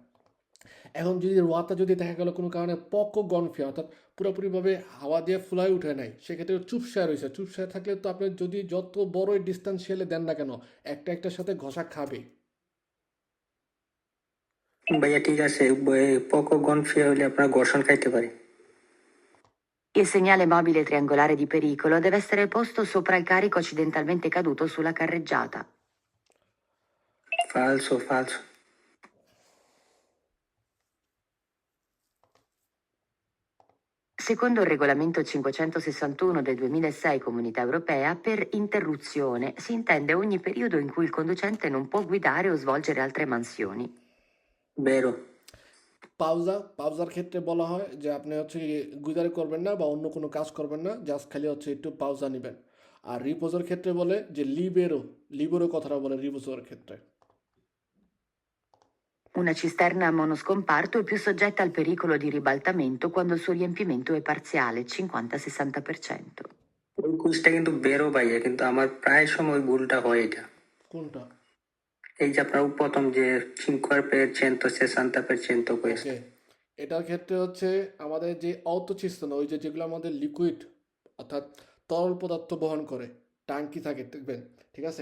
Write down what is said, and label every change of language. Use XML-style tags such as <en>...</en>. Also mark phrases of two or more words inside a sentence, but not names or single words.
<bn>এখন যদি রোয়াতা যদি দেখা গেল কোনো কারণে</bn> <it>poco gonfia</it> <bn>অর্থাৎ পুরোপুরিভাবে হাওয়া দিয়ে ফুলাই উঠে নাই, সেক্ষেত্রে চুপসায় রয়েছে। চুপসায় থাকলে তো আপনি যদি যত বড়ই ডিস্টান্সিয়ালে দেন না কেন, একটা একটার সাথে ঘষা খাবে। ভাইয়া ঠিক আছে,</bn> <it>poco gonfia</it> <bn>হলে আপনার ঘর্ষণ খাইতে পারে।</bn> <it>Il segnale mobile triangolare di pericolo deve essere posto sopra il carico accidentalmente caduto sulla carreggiata. falso falso. Secondo il regolamento 561 del 2006 Comunità Europea, per interruzione si intende ogni periodo in cui il conducente non può guidare o svolgere altre mansioni. বেরো।</it> <bn>পাউজার ক্ষেত্রে বলা হয় যে আপনি হচ্ছে গুজারি করবেন না বা অন্য কোনো কাজ করবেন না, জাস্ট খালি হচ্ছে একটু পাউজা নেবেন। আর রিপোজের ক্ষেত্রে বলে যে লিবেরো কথাটা বলে রিপোজের ক্ষেত্রে।</bn> <it>Una cisterna a monoscomparto è più soggetta al pericolo di ribaltamento quando il suo riempimento è parziale, 50-60%.</it> <bn>ওই কুইজটা কিন্তু বেরো ভাইয়া, কিন্তু আমার প্রায় সময় ভুলটা হয় এটা। কোনটা? এই যে আপনার প্রথম যে 5% 60% ওকে, এটার ক্ষেত্রে হচ্ছে আমাদের যে অটোচিস্তন, ওই যে যেগুলো আমাদের লিকুইড অর্থাৎ তরল পদার্থ বহন করে ট্যাঙ্কি থাকে দেখবেন, ঠিক আছে।</bn>